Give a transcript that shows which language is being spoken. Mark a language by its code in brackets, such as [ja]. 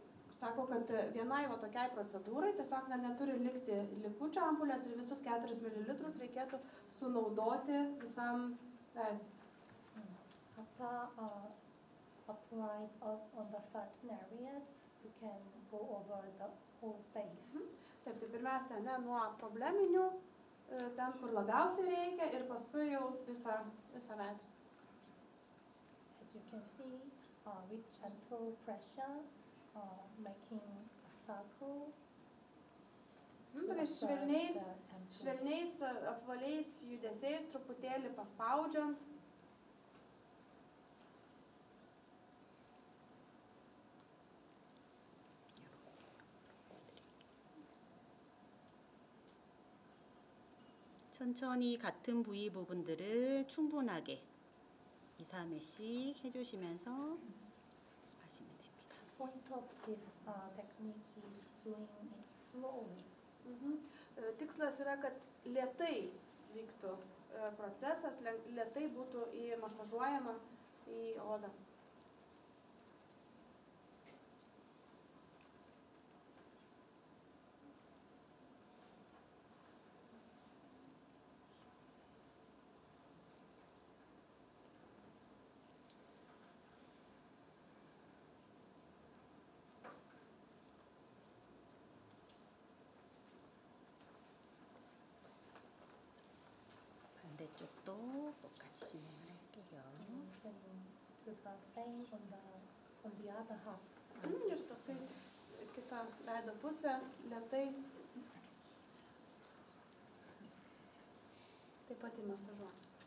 [lt] Sako, kad vienai va tokiai procedūrai tiesiog neturi likti likučio ampulės ir visus 4 ml reikėtų sunaudoti visam veidui. [en] After applied on the certain areas, you can go over the whole face. [lt] Taip, tai pirmiausia, nuo probleminių, ten, kur labiausiai reikia, ir paskui jau visą veidą. [en] As you can see, with gentle pressure, making a circle. [lt] Tokiais švelniais apvaliais judesiais, truputėlį paspaudžiant. [ko] 천천히 같은 부위 부분들을 충분하게 2-3회씩 해주시면서 하시면 됩니다. [en] Point of this technique is doing it slowly. [lt] Tikslas yra, kad lėtai vyktų procesas, lėtai būtų masažuojama į odą. [ko] 반대쪽도 똑같이 진행을 할게요. [en] You can do the same on the other half. [lt] Ir paskui kitą veido pusę lėtai pati masažuoju.